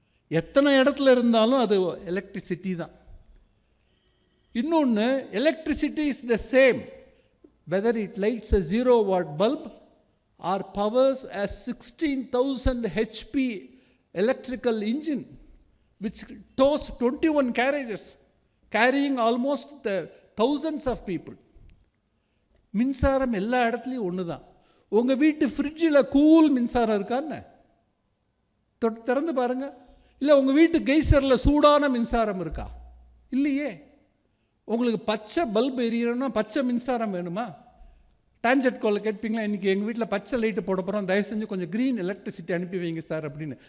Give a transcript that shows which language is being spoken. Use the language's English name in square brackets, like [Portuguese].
[Tamil] எத்தனை இடத்துல இருந்தாலும் அது எலக்ட்ரிசிட்டி தான். இன்னொன்று, [English] electricity is the same whether it lights a 0 watt bulb or powers a 16,000 HP electrical engine which tows 21 carriages carrying almost thousands of people. [Tamil] மின்சாரம் எல்லா இடத்துலையும் ஒன்று தான். உங்கள் வீட்டு ஃப்ரிட்ஜில் கூல் மின்சாரம் இருக்கான்னு திறந்து பாருங்கள். இல்லை உங்கள் வீட்டு கெய்சரில் சூடான மின்சாரம் இருக்கா? இல்லையே. உங்களுக்கு பச்சை பல்பு எரியணும்னா பச்சை மின்சாரம் வேணுமா? டான்ஜெட் கோலை கேட்பீங்களா, இன்றைக்கி எங்கள் வீட்டில் பச்சை லைட்டு போட போகிறோம், தயவு செஞ்சு கொஞ்சம் க்ரீன் எலக்ட்ரிசிட்டி அனுப்பி வைங்க சார் அப்படின்னு.